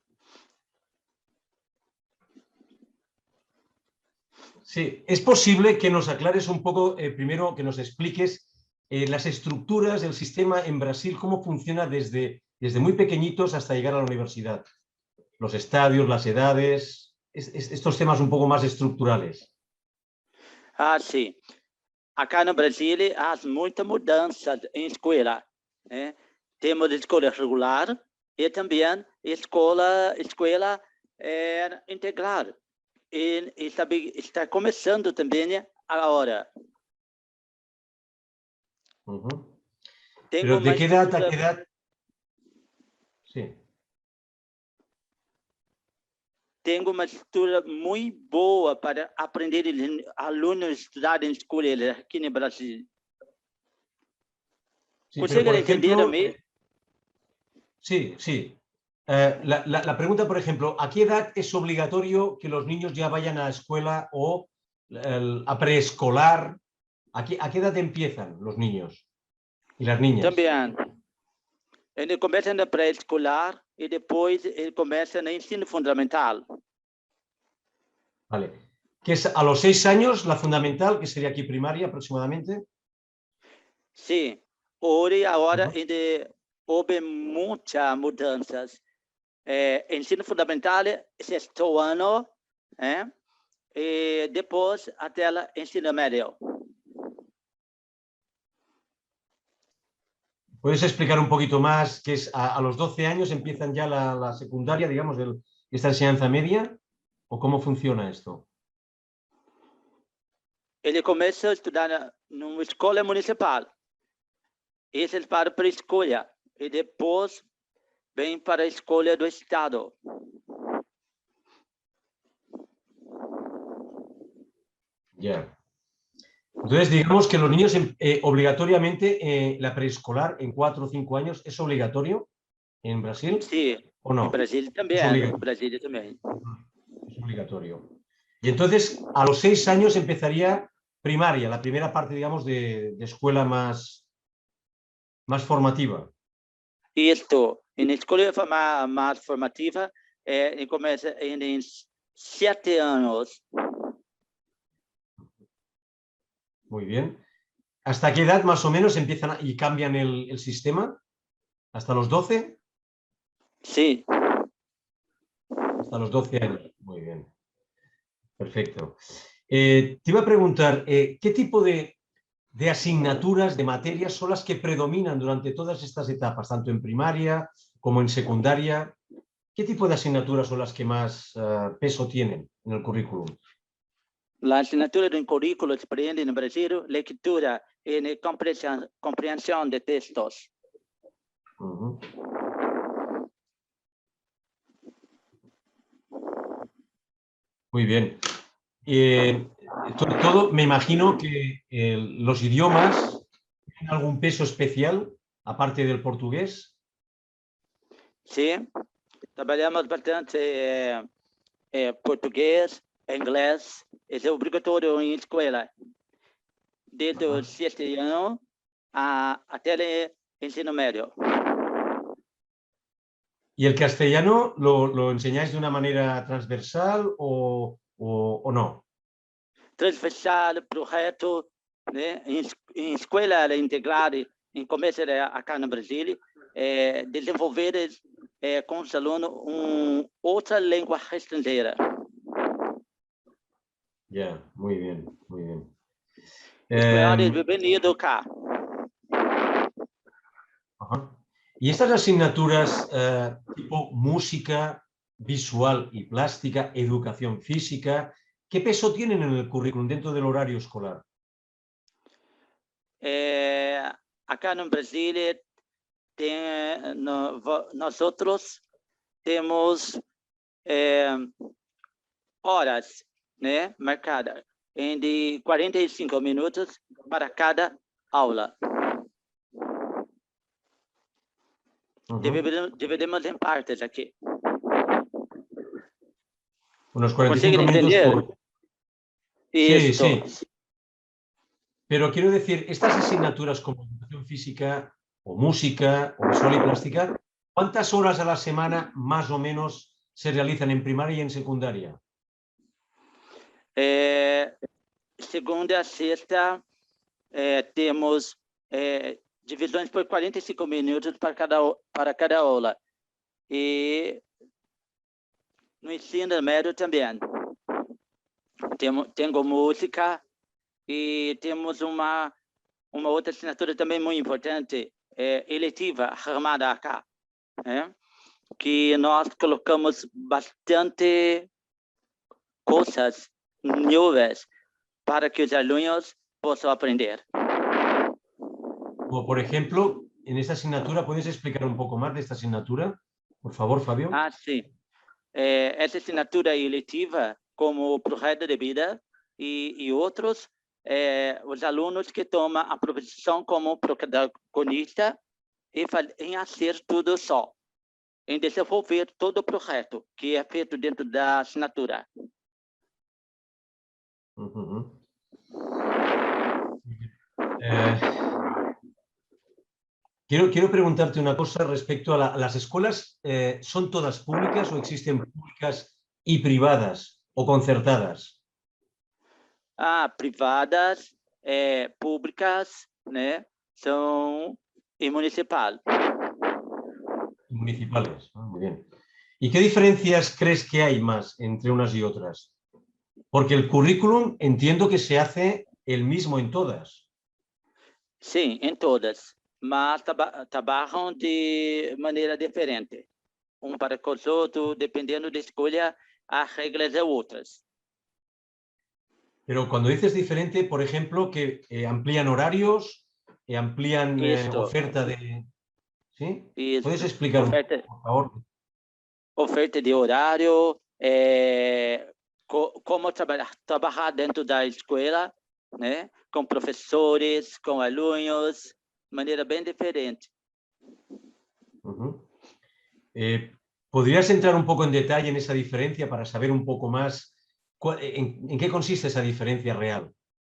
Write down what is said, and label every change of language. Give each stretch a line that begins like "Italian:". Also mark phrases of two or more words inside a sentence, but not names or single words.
Spanish: Sí, es posible que nos aclares un poco, primero que nos expliques las estructuras del sistema en Brasil, cómo funciona desde muy pequeñitos hasta llegar a la universidad. Los estadios, las edades, estos temas un poco más estructurales.
Portuguese: Sim. Acá no Brasil há muita mudança em escola. Né? Temos escola regular e também escola integral. E está começando também agora.
Spanish: Pero ¿de qué edad a qué edad? Sí.
Portuguese: Tenho uma estrutura muito boa para aprender alunos a estudar em escola aqui no Brasil.
Spanish: Sí,
Portuguese: ¿Consegue entender
Spanish: a mí? Sí, sí. La pregunta, por ejemplo, ¿a qué edad es obligatorio que los niños ya vayan a escuela o a preescolar? ¿A qué edad empiezan los niños y las niñas?
Portuguese: Também. Ele começa na pré-escolar e depois ele começa no ensino fundamental.
Spanish: Vale. ¿Que es a los 6 años la fundamental, que sería aquí primaria aproximadamente?
Portuguese: Sim. Agora houve muitas mudanças. Ensino fundamental, sexto ano, e depois até o ensino médio.
Spanish: ¿Puedes explicar un poquito más que es a los 12 años empiezan ya la secundaria, digamos, esta enseñanza media? ¿O cómo funciona esto?
Portuguese: Ele começa a estudar numa escola municipal. Esse é para pré-escola. E depois vem para a escola do estado.
Spanish: Ya. Entonces, digamos que los niños obligatoriamente, la preescolar en 4 o 5 años, ¿es obligatorio en Brasil Sí, o en no? Brasil Es también, en obligatorio. Brasil también. Es obligatorio. Y entonces, a los 6 años empezaría primaria, la primera parte, digamos, de escuela más formativa.
Portuguese: Isto, em escola mais formativa, começa em 7 anos.
Spanish: Muy bien. ¿Hasta qué edad más o menos empiezan y cambian el sistema? ¿Hasta los 12?
Portuguese: Sim.
Spanish: Hasta los 12 años. Muy bien. Perfecto. Te iba a preguntar, ¿qué tipo de asignaturas, de materias son las que predominan durante todas estas etapas, tanto en primaria como en secundaria? ¿Qué tipo de asignaturas son las que más peso tienen en el currículum?
Portuguese: A assinatura do currículo aprende no Brasil leitura e compreensão de textos.
Spanish: Uh-huh. Muy bien. Todo, me imagino que los idiomas tienen algún peso especial, aparte del portugués.
Portuguese: Sim, trabalhamos bastante português, inglês, é obrigatório em escola. Desde os 7 anos até o ensino médio.
Spanish: ¿Y el castellano lo enseñáis de una manera transversal o no?
Portuguese: Transversal, projeto, né? Em escola integrada, em começo acá no Brasil, desenvolver com os alunos outra língua estrangeira.
Spanish: Ya, muy bien, muy bien.
Portuguese: Espanhol é bem-vindo acá.
Spanish: Ajá. Y estas asignaturas tipo música, visual y plástica, educación física, ¿qué peso tienen en el currículum dentro del horario escolar?
Portuguese: Acá no Brasil, nós temos horas, né, marcadas de 45 minutos para cada aula. Dividimos em partes aqui.
Spanish: Unos 45 ¿Consiguen minutos entender? por... Sí, Esto. sí. Pero quiero decir, estas asignaturas como educación física o música o visual y plástica, ¿cuántas horas a la semana más o menos se realizan en primaria y en secundaria?
Portuguese: Segunda a sexta, temos divisões por 45 minutos para cada aula. E no ensino médio também. Tenho música e temos uma outra assinatura também muito importante, eletiva, chamada acá, que nós colocamos bastante coisas novas para que os alunos possam aprender.
Spanish: Como por ejemplo, en esta asignatura, ¿puedes explicar un poco más de esta asignatura? Por favor, Fabio.
Portuguese: Sim. Essa assinatura eletiva, como o projeto de vida e outros, os alunos que tomam a profissão como protagonista em fazer tudo só, em desenvolver todo o projeto que é feito dentro da assinatura.
Spanish: Quiero preguntarte una cosa respecto a las escuelas. ¿Son todas públicas o existen públicas y privadas o concertadas?
Portuguese: Privadas, públicas, né? São e municipal.
Spanish: Municipales. Muy bien. ¿Y qué diferencias crees que hay más entre unas y otras? Porque el currículum entiendo que se hace el mismo en todas.
Portuguese: Sim, em todas, mas trabalham de maneira diferente. Para com os outros, dependendo da escolha, as regras são outras.
Spanish: Pero cuando dices diferente, por ejemplo, que amplían horarios, amplían oferta de... ¿Sí?
Portuguese: Isso.
Spanish: ¿Puedes explicar por favor?
Portuguese: Oferta de horário, como trabalhar dentro da escola, né? Com professores, com alunos, de maneira bem diferente.
Spanish: ¿Podrías entrar un poco en detalle en esa diferencia para saber un poco más en qué consiste esa diferencia real?